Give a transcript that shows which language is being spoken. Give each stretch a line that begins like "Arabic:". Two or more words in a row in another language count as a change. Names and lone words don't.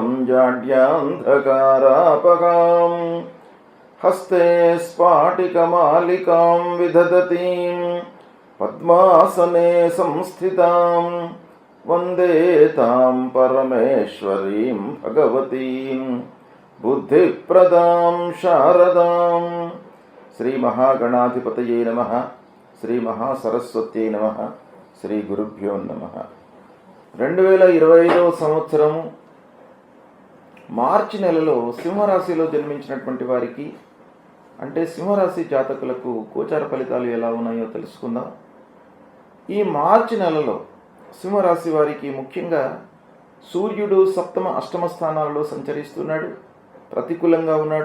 Sanskrit: जाड्यान्धकारापगां हस्ते स्फाटिकमालिकां विदधतीं पद्मासने संस्थितां वन्दे तां परमेश्वरीं भगवतीं बुद्धिप्रदां शारदां। श्री महागणाधिपतये नमः। श्री महासरस्वत्यै नमः। శ్రీ గురుభ్యో నమః.
Telugu: 2025 సంవత్సరము మార్చి నెలలో సింహరాశిలో జన్మించినటువంటి వారికి, అంటే సింహరాశి జాతకులకు గోచార ఫలితాలు ఎలా ఉన్నాయో తెలుసుకుందాం. ఈ మార్చి నెలలో సింహరాశి వారికి ముఖ్యంగా సూర్యుడు సప్తమ అష్టమ స్థానాలలో సంచరిస్తున్నాడు, ప్రతికూలంగా ఉన్నాడు.